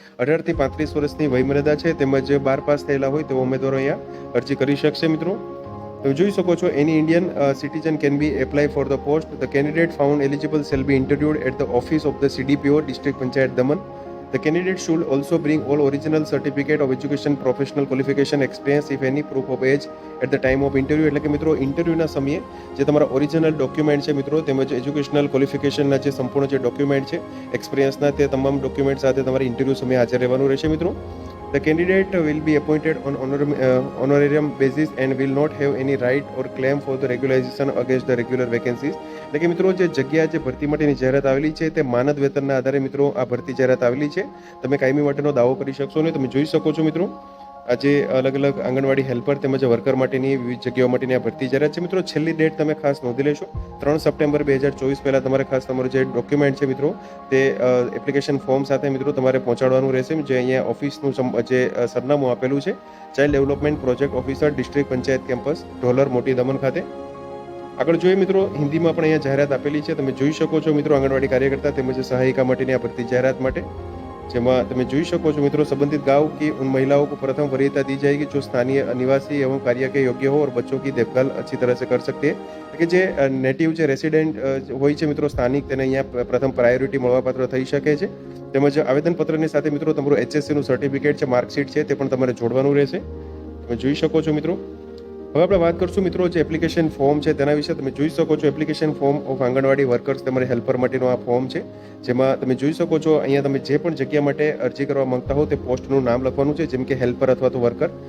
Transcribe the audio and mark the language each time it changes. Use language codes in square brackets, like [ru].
[gu] 18 થી 35 વર્ષની વયમર્યાદા છે તેમજ 12 પાસ થયેલા હોય તેવા ઉમેદવારો અહીંયા અરજી કરી શકશે મિત્રો। તમે જોઈ શકો છો [en] એની Indian citizen can be apply for the post. The candidate found eligible shall be interviewed at the office of the CDPO, district panchayat Daman. The candidate should also bring all original certificate of education, professional qualification, experience if any, proof of age at the time of interview। [gu] એટલે કે મિત્રો ઇન્ટરવ્યુના સમયે જે તમારા original document છે મિત્રો તેમજ educational ક્વોલિફિકેશનના જે સંપૂર્ણ જે ડોક્યુમેન્ટ છે, એક્સપિરિયન્સના, તે તમામ ડોક્યુમેન્ટ સાથે તમારે ઇન્ટરવ્યુ સમયે હાજર રહેવાનું રહેશે મિત્રો। The candidate will be appointed on honorarium basis and will not have any right or claim for the regularization against the regular vacancies। એટલે કે મિત્રો જે જગ્યા જે ભરતી માટેની જાહેરાત આવેલી છે તે માનદ વેતનના આધારે મિત્રો આ ભરતી જાહેરાત આવેલી છે, તમે કાયમી માટેનો દાવો કરી શકશો નહીં। તમે જોઈ શકો છો મિત્રો આજે અલગ અલગ આંગણવાડી હેલ્પર તેમજ વર્કર માટેની વિવિધ જગ્યાઓ માટેની આ ભરતી જાહેરાત છે મિત્રો। છેલ્લી ડેટ તમે ખાસ નોંધી લેશો, 3 સપ્ટેમ્બર 2024 પહેલાં તમારે ખાસ તમારું જે ડોક્યુમેન્ટ છે મિત્રો તે એપ્લિકેશન ફોર્મ સાથે મિત્રો તમારે પહોંચાડવાનું રહેશે, જે અહીંયા ઓફિસનું જે સરનામું આપેલું છે, child development project officer, district panchayat campus, ઢોલર મોટી દમણ ખાતે। આગળ જોઈએ મિત્રો હિન્દીમાં પણ અહીંયા જાહેરાત આપેલી છે, તમે જોઈ શકો છો મિત્રો આંગણવાડી કાર્યકર્તા તેમજ સહાયિકા માટેની આ ભરતી જાહેરાત માટે। જેમાં તમે જોઈ શકો છો [hi] मित्रों, संबंधित गांव की उन महिलाओं को प्रथम वरीयता दी जाएगी जो स्थानीय निवासी एवं कार्य के योग्य हो और बच्चों की देखभाल अच्छी तरह से कर सकते हैं। [gu] કે જે નેટિવ જે રેસિડેન્ટ હોય છે મિત્રો સ્થાનિક, તેને અહીંયા પ્રથમ પ્રાયોરિટી મળવાપાત્ર થઈ શકે છે। તેમજ આવેદનપત્રની સાથે મિત્રો તમારું એચએસસીનું સર્ટિફિકેટ છે, માર્કશીટ છે, તે પણ તમારે જોડવાનું રહેશે। તમે જોઈ શકો છો મિત્રો। હવે આપણે વાત કરશું મિત્રો જે એપ્લિકેશન ફોર્મ છે તેના વિશે। તમે જોઈ શકો છો application form of anganwadi workers, તમારે હેલ્પર માટેનું આ ફોર્મ છે, જેમાં તમે જોઈ શકો છો અહીંયા તમે જે પણ જગ્યા માટે અરજી કરવા માંગતા હો તે પોસ્ટનું નામ લખવાનું છે, જેમ કે હેલ્પર અથવા તો વર્કર।